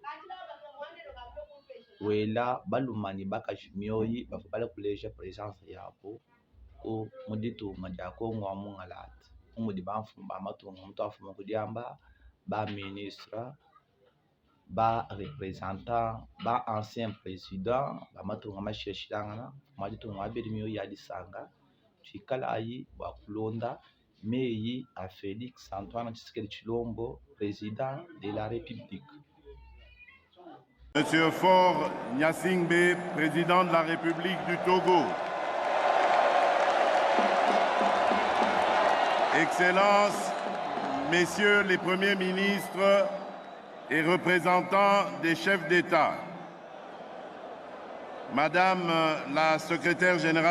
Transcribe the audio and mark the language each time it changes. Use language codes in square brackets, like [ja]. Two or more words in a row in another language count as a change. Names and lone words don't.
[lua] wela balumanyi bakashimyoyi bafubala kuleja presence yabo ko muditunga dia Congo wa mungalata umudi bafumba matunga mutu afuma kudiamba ba ministre ba représentant ba [fr] ancien président [lua] ba matunga mashilangana maditunga abedi mio ya disanga twikalayi bwa kulonda mei a Félix Antoine Tshisekedi Tshilombo [fr] président de la République. Monsieur Faure Gnassingbé, président de la République du Togo. Excellences, Messieurs les premiers ministres et représentants des chefs d'État, Madame la secrétaire générale